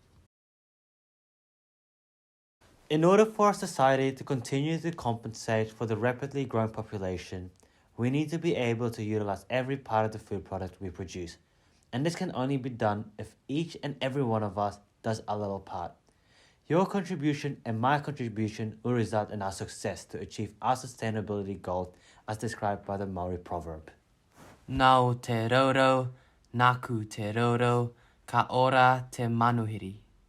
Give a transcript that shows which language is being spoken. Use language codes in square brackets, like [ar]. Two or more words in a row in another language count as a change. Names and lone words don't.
[en] In order for our society to continue to compensate for the rapidly growing population, we need to be able to utilize every part of the food product we produce. And this can only be done if each and every one of us does a little part. Your contribution and my contribution will result in our success to achieve our sustainability goals as described by the Maori proverb. [mi] Nau te roro, naku te roro, ka ora te manuhiri.